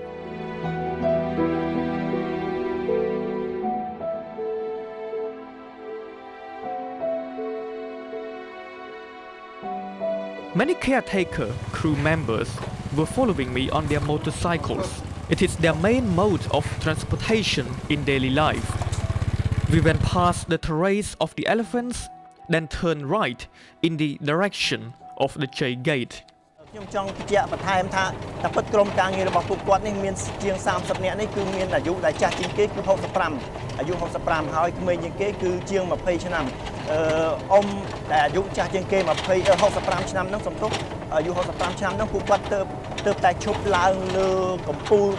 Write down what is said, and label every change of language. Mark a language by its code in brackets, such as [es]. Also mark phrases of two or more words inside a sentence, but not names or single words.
[en] Many caretaker crew members were following me on their motorcycles. It is their main mode of transportation in daily life. We went past the terrace of the elephants, then turned right in the direction of the Chai Gate. [km] ខ្ញុំចង់បញ្ជាក់បន្ថែមថាតែពិតក្រុមការងាររបស់ពួកគាត់នេះមានជាង30នាក់នេះគឺមានអាយុដែលចាស់ជាងគេគឺ65អាយុ65ហើយក្មេងជាងគេគឺជាង 20ឆ្នាំអ៊ំដែលអាយុចាស់ជាងគេ65ឆ្នាំហ្នឹងសំទោសអាយុ65ឆ្នាំហ្នឹងពួកគាត់ទើបតែឈប់ឡើងលើកំពូល